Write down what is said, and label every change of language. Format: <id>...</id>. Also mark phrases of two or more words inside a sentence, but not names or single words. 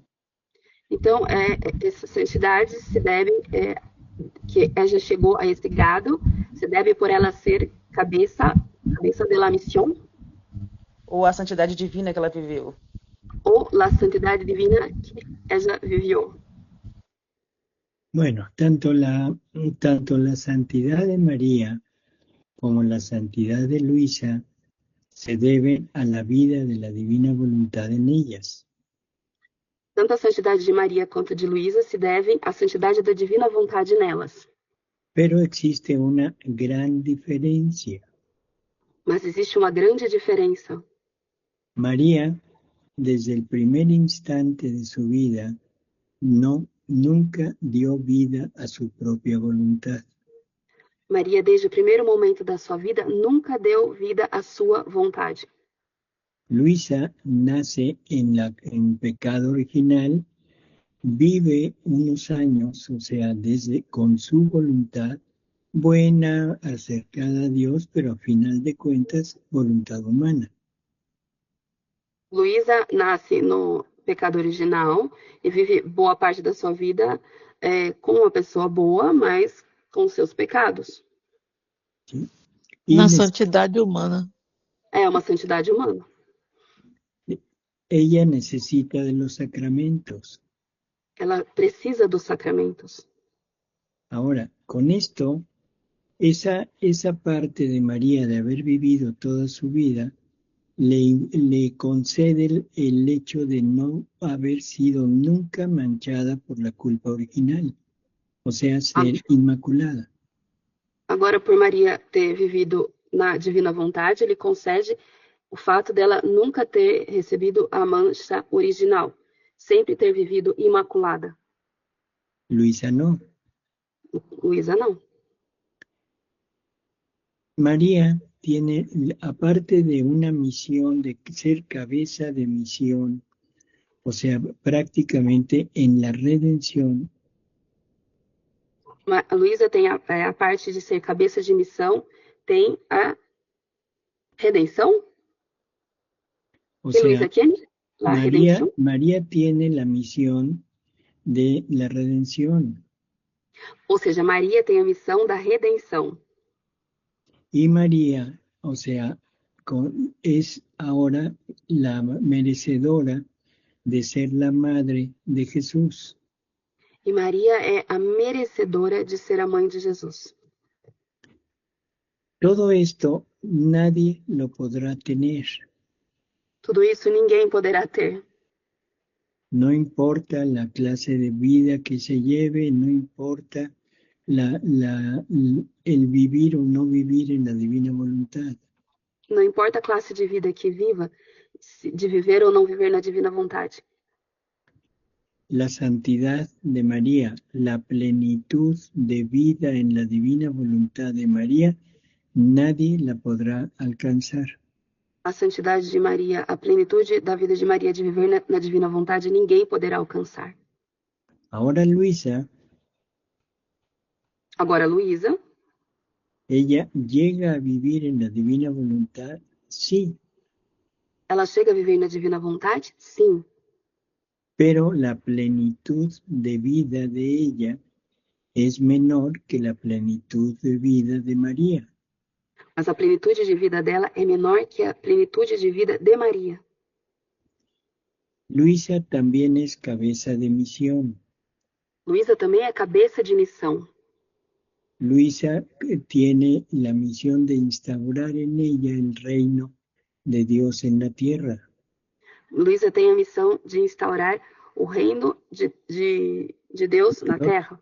<pt>Então, essa santidade se deve, que ela já chegou a esse grado, se deve por ela ser cabeça da missão. Ou a santidade divina que ela viveu. Ou a santidade divina que ela viveu.</pt> <es>bueno, tanto la santidad de María como la santidad de Luisa se deben a la vida de la divina voluntad en ellas.</es> <pt>Tanto a santidade de Maria quanto de Luísa se devem à santidade da divina vontade nelas.</pt> <es>Pero existe una gran diferencia.</es> <pt>Mas existe uma grande diferença.</pt> <es>María, desde el primer instante de su vida, nunca dio vida a su propia voluntad.</es> <pt>Maria, desde o primeiro momento da sua vida, nunca deu vida à sua vontade.</pt> <es>Luisa nace en pecado original, vive unos años, o sea, con su voluntad buena, acercada a Dios, pero a final de cuentas, voluntad humana.</es> <pt>Luísa nasce no pecado original e vive boa parte da sua vida como uma pessoa boa, mas com seus pecados.</pt> <es>¿Sí?</es> <pt>Na santidade humana. É uma santidade humana.</pt> <es>Ella necesita de los sacramentos.</es> <pt>Ela precisa dos sacramentos.</pt> <es>Ahora, con esto, esa parte de María de haber vivido toda su vida, le concede el hecho de no haber sido nunca manchada por la culpa original, o sea, ser inmaculada.</es> <pt>Agora, por Maria ter vivido na divina vontade, ele concede o fato dela nunca ter recebido a mancha original, sempre ter vivido imaculada.</pt> <es>Luisa no.</es> <pt>Luísa não.</pt> <es>María tiene, aparte de una misión, de ser cabeza de misión, O sea, prácticamente en la redención,</es> <pt>A Luísa tem a parte de ser cabeça de missão, tem a redenção.</pt> <es>o</es> <pt>Que Luísa</pt> <es>sea,</es> <pt>quem? La redenção.</pt> <es>María tiene la misión de la redención.</es> <pt>Ou seja, Maria tem a missão da redenção.</pt> <es>Y María, o sea, es ahora la merecedora de ser la madre de Jesús.</es> <pt>E Maria é a merecedora de ser a mãe de Jesus.</pt> <es>Todo esto nadie lo podrá tener.</es> <pt>Tudo isso ninguém poderá ter.</pt> <es>No importa la clase de vida que se lleve, no importa el vivir o no vivir en la divina voluntad.</es> <pt>Não importa a classe de vida que viva, de viver ou não viver na divina vontade.</pt> <es>La santidad de María, la plenitud de vida en la divina voluntad de María, nadie la podrá alcanzar.</es> <pt>A santidade de Maria, a plenitude da vida de Maria de viver na divina vontade, ninguém poderá alcançar.</pt> <es>Ahora</es> <pt>Agora, Luísa,</pt> <es>ella llega a vivir en la divina voluntad, sí,</es> <pt>ela chega a viver na divina vontade? Sim.</pt> <es>pero la plenitud de vida de ella es menor que la plenitud de vida de María.</es> <pt>Mas a plenitude de vida dela é menor que a plenitude de vida de Maria.</pt> <es>Luisa también es cabeza de misión.</es> <pt>Luísa também é cabeça de missão.</pt> <es>Luisa tiene la misión de instaurar en ella el reino de Dios en la tierra.</es> <pt>Luísa tem a missão de instaurar o reino de Deus na terra.</pt>